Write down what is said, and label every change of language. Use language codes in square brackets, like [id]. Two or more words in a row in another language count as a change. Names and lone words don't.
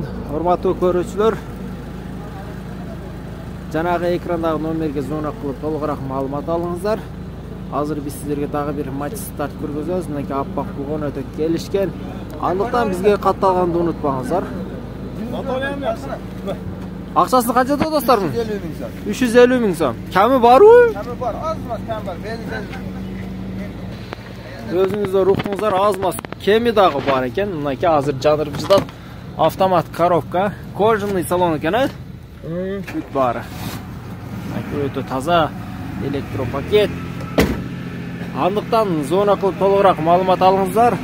[ky] Урматтуу көрүүчүлөр, жанагы экрандагы номерге звонок кылып толугураак маалымат алыңыздар. Азыр биз сиздерге дагы бир Matiz тартып көргөзөбүз. Мынакей аппак болгон, өтө келишкен. Андыктан бизге катталганды унутпаңыздар. Акчасы канча достор? [uz] 350 ming so'm. 350 ming so'm. Kami bormi? Kami bor, ozmas kam bor. [ky] Өзүңүздөр уктуңуздар, азмас кеми дагы бар экен. Мынакей азыр жандырып жыдап, [ru] автомат коробка, кожаный салон [ky] экен, э? Бүт бары. Өтө таза электропакет. Андыктан зона кылып толугураак маалымат алыңыздар.